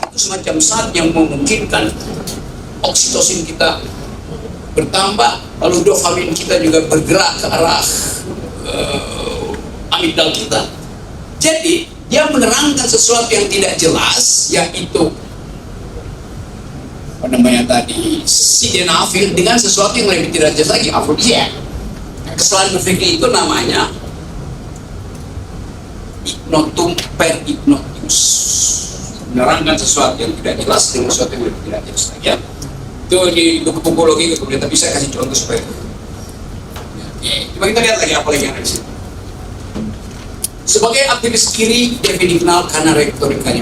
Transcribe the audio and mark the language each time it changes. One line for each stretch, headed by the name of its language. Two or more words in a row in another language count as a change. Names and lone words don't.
Indonesian: Itu semacam zat yang memungkinkan oksitosin kita bertambah, lalu dopamin kita juga bergerak ke arah amigdala kita. Jadi dia menerangkan sesuatu yang tidak jelas, yaitu apa namanya tadi, sildenafil, dengan sesuatu yang lebih tidak jelas lagi, afrodisiak. Kesalahan berpikir itu namanya
Latin: ignotum per ignotius,
Indonesian: menerangkan sesuatu yang tidak jelas dengan sesuatu yang lebih tidak jelas lagi. Ya. Itu di buku psikologi kemudian, tapi saya kasih contoh supaya coba kita lihat lagi apa lagi yang ada di sini. Sebagai aktivis kiri, David dikenal karena retorikanya.